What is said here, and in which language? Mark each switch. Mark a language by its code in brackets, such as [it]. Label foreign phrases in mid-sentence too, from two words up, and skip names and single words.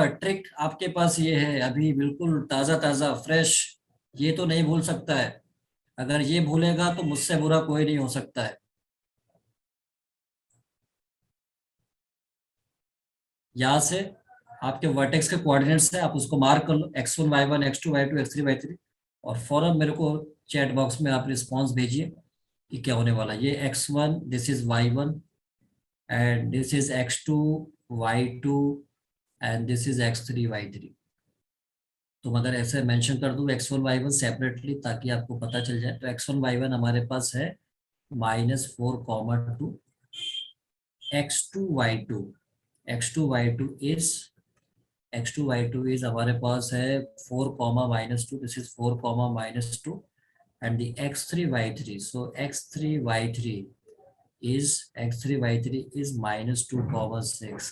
[hi] ट्रिक आपके पास ये है अभी बिल्कुल ताजा ताजा फ्रेश, ये तो नहीं भूल सकता है। अगर ये भूलेगा तो मुझसे बुरा कोई नहीं हो सकता है। यहाँ से आपके वर्टेक्स के कोऑर्डिनेट्स है, आप उसको मार्क कर लो, x1 y1 x2 y2 x3 y3, और फौरन मेरे को [en] chat box [hi] में आप रिस्पांस भेजिए कि क्या होने वाला है। [en] ये x1 this is y1 and this is x2 y2 and this is x3 y3. [hi] तो अगर ऐसे मेंशन कर दूं x1 y1 सेपरेटली ताकि आपको पता चल जाए, तो x1 y1 हमारे पास है -4, 2, x2 y2 इज हमारे पास है 4, -2, [en] this is 4, -2 and the x3 y3, so x3 y3 is -2, 6.